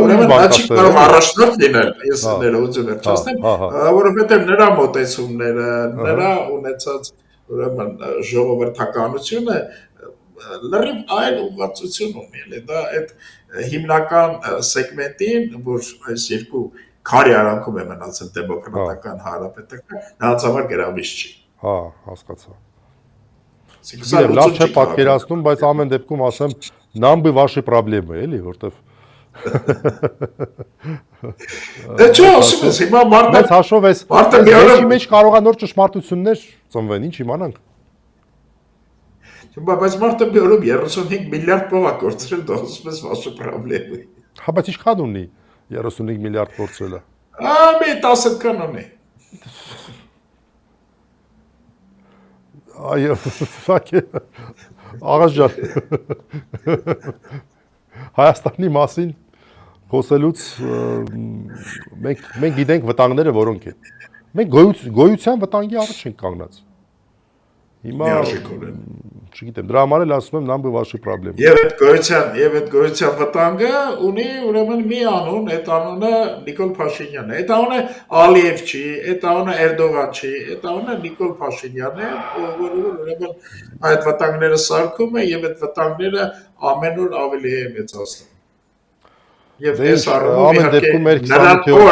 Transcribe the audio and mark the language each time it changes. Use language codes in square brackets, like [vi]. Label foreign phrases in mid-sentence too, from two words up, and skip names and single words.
[hy] ուրեմն նա չի կարող առաջնորդ լինել, ես ներողություն չասեմ, որովհետև նրա մոտեցումները, նրա ունեցած ուրեմն ժողովրդականությունը լրիվ այլ ուղղվածություն ունի, դա այդ հիմնական սեգմենտին, որ այս երկու քարի արանքում է մնացել դեմոկրատական հանրապետական, նրանց համար գրավիչ չի։ Հա, հասկացա։ Լավ չէ պատկերացնում, բայց ամեն դեպքում ասեմ, [ru] нам бы ваши проблемы, [hy] էլի, որտեվ Դե չէ, ասում ես, հիմա մարդը հաշվով ես, մեջի մեջ կարողա նոր ճշմարտություններ ծնվեն, ինչ իմանանք։ Բայց մարդը մի օրում 35 միլիարդ փող կորցրել, դա ասում ես [ru] ваши проблемы։ [hy] Հա, բայց ինչքան ունի 35 միլիարդ կորցրելը։ Մի 10 կան ունի։ Այո, աղաս ջան։ Հայաստանի մասին խոսելուց մենք գիտենք վտանգները որոնք են։ Մենք գոյության վտանգի առաջ ենք կանգնած։ Հիմա չգիտեմ, դրա համար էլ ասում եմ [ru] нам бы ваши проблемы։ [hy] Եվ այդ գոյության վտանգը ունի ուրեմն մի անուն, այդ անունը Նիկոլ Փաշինյանն է։ Այդ անունը Ալիև չի, այդ անունը Էրդողան չի, այդ անունը Նիկոլ Փաշինյանն է, որը ուրեմն այդ վտանգները սարքում է եւ այդ վտանգները ամեն օր ավելի է մեծացնում։ Եվ այս առումով իհարկե նրան